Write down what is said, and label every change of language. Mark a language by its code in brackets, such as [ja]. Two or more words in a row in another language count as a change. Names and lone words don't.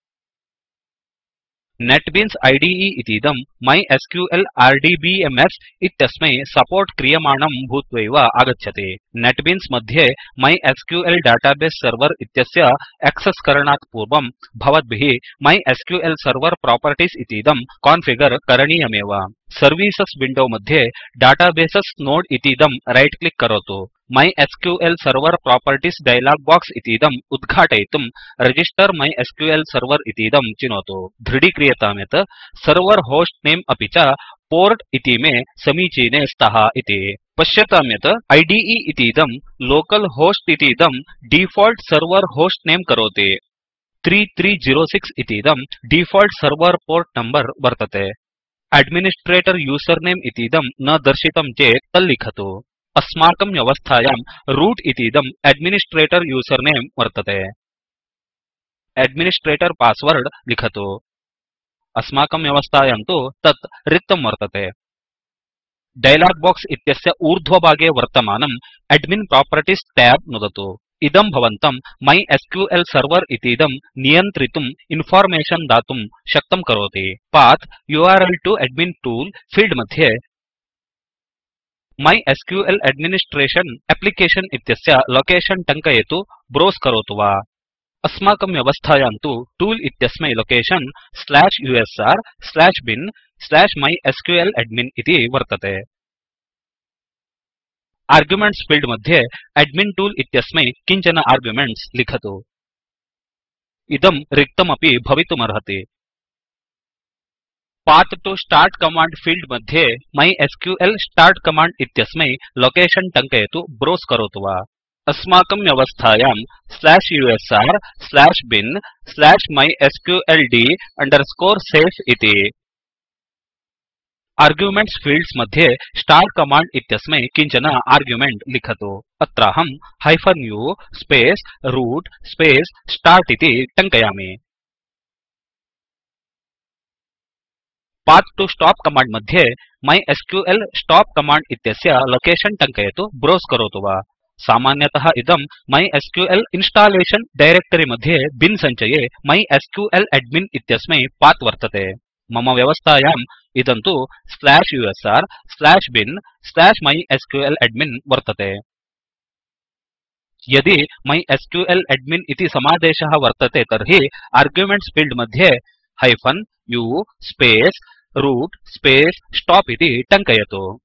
[sa] नेटबीन्स IDE इतीदं MySQL RDBMS इत्यस्मै सपोर्ट् क्रियमाणं भूत्वैव आगच्छति नेटबीन्स मध्ये MySQL [en] database server [sa] इत्यस्य एक्सेस् करणात् पूर्वं भवद्भिः MySQL [en] server properties [sa] इतीदं कॉन्फिगर करणीयमेव [en] services window [sa] मध्ये [en] databases node [sa] इतीदं [en] right click [sa] करोतु MySQL [en] server properties dialog box [sa] इतीदं उद्घाटयितुं [en] Register MySQL Server [sa] इतीदं चिनोतु दृढीक्रियतां यत् [en] server host name [sa] अपि च पोर्ट इतीमे समीचीने स्तः इति पश्यतां यत् IDE इतीदं [en] local host [sa] इतीदं [en] default server host name [sa] करोति 3306 इतीदं [en] default server port number [sa] वर्तते [en] administrator username [sa] इतीदं न दर्शितं चेत् तल्लिखतु अस्माकं व्यवस्थायां रूट इतीदं [en] administrator username [sa] वर्तते [en] administrator password [sa] लिखतु अस्माकं व्यवस्थायां तु तत् रिक्तं वर्तते [en] dialog box [sa] इत्यस्य ऊर्ध्वभागे वर्तमानं [en] admin properties tab [sa] नुदतु इदं भवन्तं MySQL सर्वर इतीदं नियन्त्रितुं इन्फॉर्मेशन दातुं शक्तं करोति [en] path URL to admin tool field [sa] मध्ये MySQL [en] administration application [sa] इत्यस्य लोकेशन टङ्कयतु ब्राउज़ करोतु वा अस्माकं व्यवस्थायां तु टूल इत्यस्मै लोकेशन /usr/bin/MySQLadmin इति वर्तते [en] arguments field [sa] मध्ये [en] admin tool [sa] इत्यस्मै किञ्चन आर्गुमेन्ट्स् लिखतु इदं रिक्तमपि भवितुमर्हति [en] path to start command field [sa] मध्ये [en] MySQL start command [sa] इत्यस्मै लोकेशन टङ्कयतु ब्राउज़ करोतु वा अस्माकं व्यवस्थायां /usr/bin/mysqld_safe इति [en] arguments fields [sa] मध्ये [en] start command [sa] इत्यस्मै किञ्चन आर्गुमेन्ट् लिखतु अत्राहं [en] -u space root space start [sa] इति टङ्कयामि [en] path to stop command [sa] मध्ये [en] MySQL stop command [sa] इत्यस्य लोकेशन टङ्कयतु ब्राउज़ करोतु वा सामान्यतः इदं MySQL [en] installation directory [sa] मध्ये बिन् सञ्चये MySQL admin इत्यस्मै पाथ वर्तते मम व्यवस्थायाम् इदं तु /usr/bin/MySQLadmin वर्तते यदि MySQL admin इति समादेशः वर्तते तर्हि [en] arguments field [sa] मध्ये [en] -u space root space stop [sa] इति टङ्कयतु